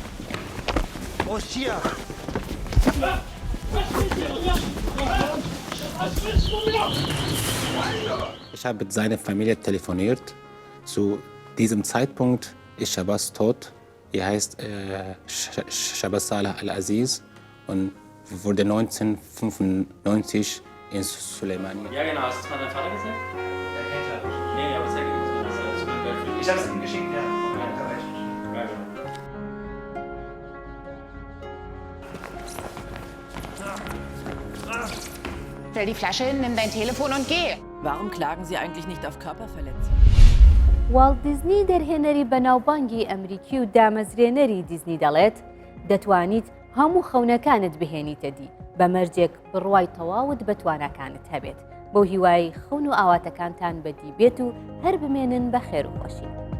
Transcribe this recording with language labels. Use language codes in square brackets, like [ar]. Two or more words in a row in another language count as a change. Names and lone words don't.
[ckb] ئۆ چییە؟ [de] Ich habe mit seiner Familie telefoniert. Zu diesem Zeitpunkt ist Shabazz tot. Er heißt Shabazz Salah Al-Aziz und wurde 1995 in Suleimania. Ja, genau. Hast du es mal deinem Vater gesagt? Der kennt ja nicht. Nee, aber sag ihm das. Ich habe es ihm geschickt, ja. Stell die Flasche hin, nimm dein Telefon und geh. Warum klagen Sie eigentlich nicht auf Körperverletzung? [ckb] واڵت دیزنی دەرهێنەری بەناوبانگی ئەمریکی و دامەزرێنەری دیزنی دەڵێت دەتوانیت هەموو خەونەکانت بهێنیتە دی بە مەرجێک بڕوای تەواوت بەتوانەکانت هەبێت بۆ هیوای خەون و ئاواتەکانتان بەدی بێت و هەر بمێنن بە خێر و خۆشی.